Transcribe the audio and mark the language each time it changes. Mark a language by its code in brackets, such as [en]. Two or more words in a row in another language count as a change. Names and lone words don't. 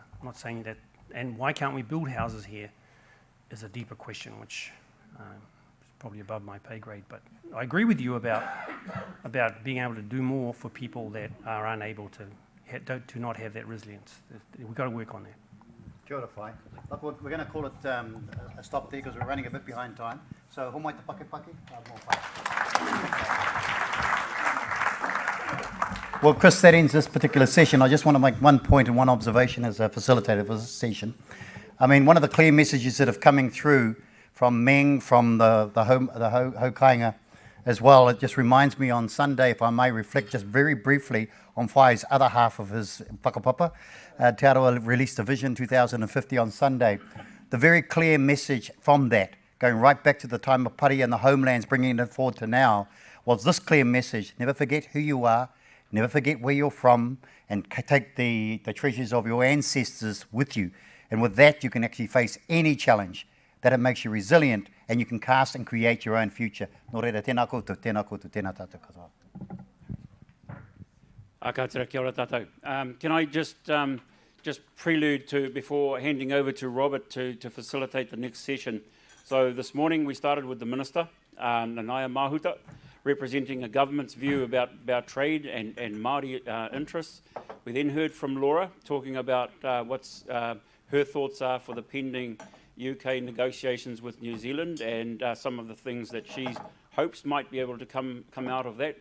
[en] I'm not saying that. And why can't we build houses here is a deeper question, which probably above my pay grade. But I agree with you about being able to do more for people that are unable to do not have that resilience. We've got to work on that. [mi] Kia ora whai. [en] Look, we're going to call it a stop there because we're running a bit behind time. So, [mi] ho mai te pake pake? [en] Well, Chris, that ends this particular session. I just want to make one point and one observation as a facilitator for this session. I mean, one of the clear messages that have coming through from Meng, from the Hokainga as well, it just reminds me on Sunday, if I may reflect just very briefly on Whai's other half of his whakapapa. Te Aroha released a Vision 2050 on Sunday. The very clear message from that, going right back to the time of Pari and the homelands, bringing it forward to now, was this clear message: never forget who you are, never forget where you're from, and take the treasures of your ancestors with you. And with that, you can actually face any challenge. That it makes you resilient, and you can cast and create your own future. [mi] Nō reira, tēnā koutou, tēnā koutou, tēnā tātou katoa. Kia ora tātou. [en] Can I just prelude to, before handing over to Robert to facilitate the next session. So this morning we started with the Minister, Nanaia Mahuta, representing a government's view about trade and Māori interests. We then heard from Laura talking about what's her thoughts are for the pending UK negotiations with New Zealand and some of the things that she hopes might be able to come out of that.